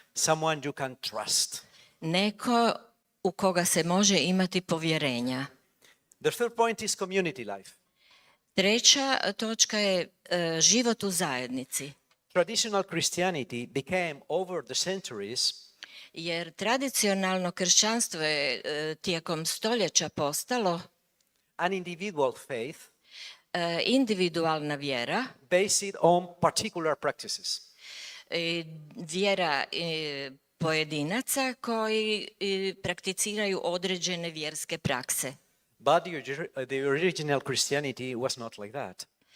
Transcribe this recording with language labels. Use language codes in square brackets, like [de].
[en] someone you can trust. [hr] neko u koga se može imati povjerenja. [en] The third point is community life. [hr] Treća točka je život u zajednici. [en] Traditional Christianity became over the centuries [hr] Jer tradicionalno kršćanstvo je tijekom stoljeća postalo [en] an individual faith [hr] individualna vjera, [en] based on particular practices. [hr] Vjera pojedinaca koji prakticiraju određene vjerske prakse. [en] But the original Christianity was not like that.